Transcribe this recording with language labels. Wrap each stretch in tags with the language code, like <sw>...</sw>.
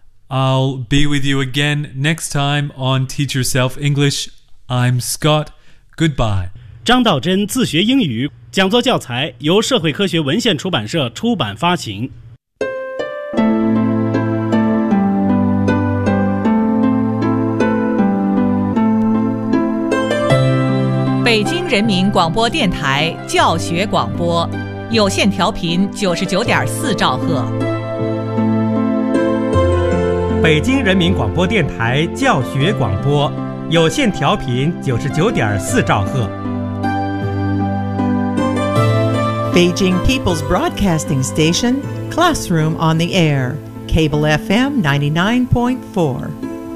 <en>I'll be with you again next time on Teach Yourself English. I'm Scott. Goodbye.</en> <zh>张道真自学英语讲座教材由社会科学文献出版社出版发行。北京人民广播电台教学广播，有线调频99.4兆赫。北京人民广播电台教学广播，有线调频99.4兆赫。</zh> <en>Beijing People's Broadcasting Station, Classroom on the Air, Cable FM 99.4.</en>